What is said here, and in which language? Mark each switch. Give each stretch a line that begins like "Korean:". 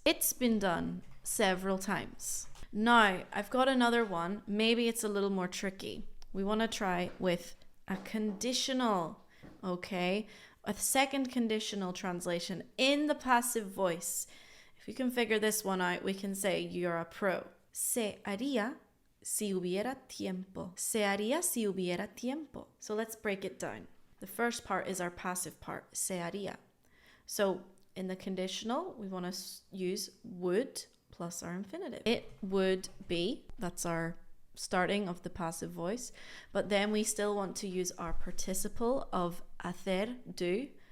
English: It's been done several times. Now, I've got another one. Maybe it's a little more tricky. We want to try with a conditional, okay? A second conditional translation in the passive voice. If you can figure this one out, we can say you're a pro.
Spanish: Se haría si hubiera tiempo. Se haría si hubiera tiempo.
English: So let's break it down. The first part is our passive part, se haría. So in the conditional, we want to use would plus our infinitive. It would be, that's our starting of the passive voice, but then we still want to use our participle of hacer, do.